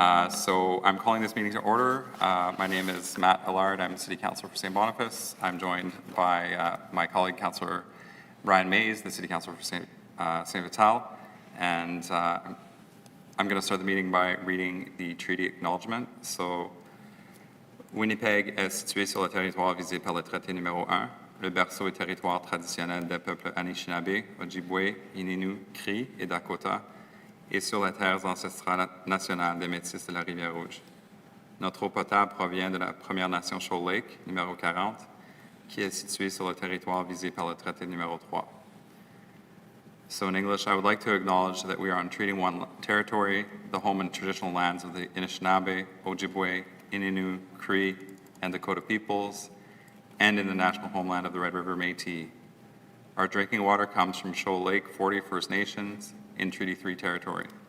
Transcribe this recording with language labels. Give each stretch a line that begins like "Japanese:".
English: So I'm calling this meeting to order. My name is Matt Allard. I'm City Councilor for St. Boniface. I'm joined by my colleague, Councillor Brian Mays, the City Councilor for St. Vital. And I'm going to start the meeting by reading the treaty acknowledgement.
French: So, Winnipeg est situé sur le territoire visé par le traité numéro 1, le berceau et territoire traditionnel des peuples Anishinaabe, Ojibwe, Ininu, Cri et Dakota, et sur les terres ancestrales nationales des Métis de la Rivière-Rouge. Notre eau potable provient de la Première Nation Shoal Lake, numéro 40, qui est située sur le territoire visé par le traité numéro 3.
English: So in English, I would like to acknowledge that we are on Treaty 1 territory, the home and traditional lands of the Anishinaabe, Ojibwe, Ininu, Cree, and Dakota peoples, and in the national homeland of the Red River Métis. Our drinking water comes from Shoal Lake 40 First Nations in Treaty 3 territory.